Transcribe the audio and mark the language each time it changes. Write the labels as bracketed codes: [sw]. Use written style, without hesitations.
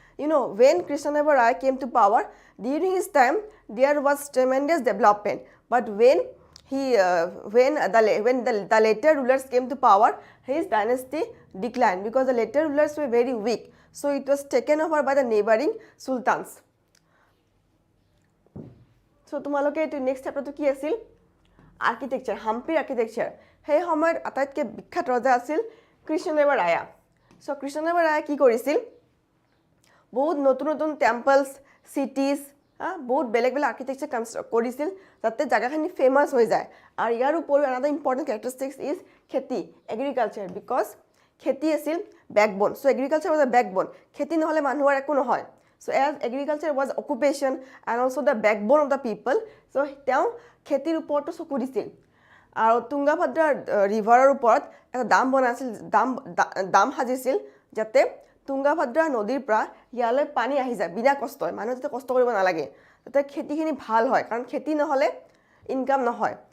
[en] You know, when Krishnadeva Raya came to power, during his time there was tremendous development. But when the later rulers came to power, his dynasty declined because the later rulers were very weak. So it was taken over by the neighboring sultans. [as] So তোমালোকে এটো next চ্যাপ্টাৰটো কি আছিল? Architecture, হাম্পিৰ architecture. সেই সময়ত আটাইতকৈ বিখ্যাত ৰজা আছিল কৃষ্ণদেৱ ৰায়া। সো কৃষ্ণদেৱ ৰায়া কি কৰিছিল? বহুত নতুন টেম্পলছ, চিটিজ, বহুত বেলেগ আৰ্কিটেকচাৰ কনষ্ট্ৰাক্ট কৰিছিল যাতে জাগাখিনি ফেমাছ হৈ যায়। আৰু ইয়াৰ উপৰিও [en] another important characteristics is [as] খেতি, এগ্ৰিকালচাৰ, বিকজ খেতি আছিল বেকবোন। [en] So agriculture was a backbone. [as] খেতি নহ'লে মানুহৰ একো নহয়। [en] So as agriculture was occupation and also the backbone of the people, so [as] তেওঁ খেতিৰ ওপৰতো চকু দিছিল। আৰু তুংগাভদ্ৰা ৰিভাৰৰ ওপৰত এটা দাম বনাইছিল, দাম সাজিছিল যাতে তুংগাভদ্ৰা নদীৰ পৰা ইয়ালৈ পানী আহি যায় বিনা কষ্টই, মানুহে যাতে কষ্ট কৰিব নালাগে, যাতে খেতিখিনি ভাল হয়, কাৰণ খেতি নহ'লে ইনকাম নহয়।